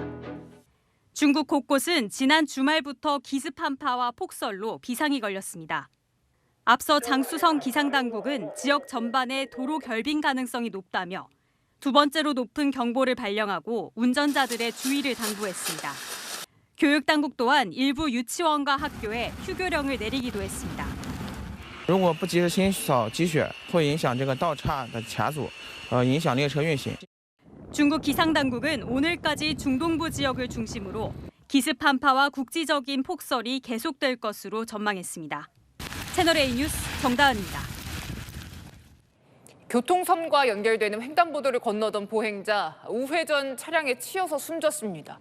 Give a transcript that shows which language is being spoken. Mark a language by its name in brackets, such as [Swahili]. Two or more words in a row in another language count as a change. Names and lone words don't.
[Korean] 중국 곳곳은 지난 주말부터 기습한파와 폭설로 비상이 걸렸습니다. 앞서 장수성 기상당국은 지역 전반에 도로 결빙 가능성이 높다며 두 번째로 높은 경보를 발령하고 운전자들의 주의를 당부했습니다. 교육당국 또한 일부 유치원과 학교에 휴교령을 내리기도 했습니다. [Chinese] 如果不及时清扫积雪，会影响这个道岔的卡阻，影响列车运行。 [Korean] 중국 기상당국은 오늘까지 중동부 지역을 중심으로 기습한파와 국지적인 폭설이 계속될 것으로 전망했습니다. 채널A 뉴스 정다은입니다. 교통섬과 연결되는 횡단보도를 건너던 보행자 우회전 차량에 치여서 숨졌습니다.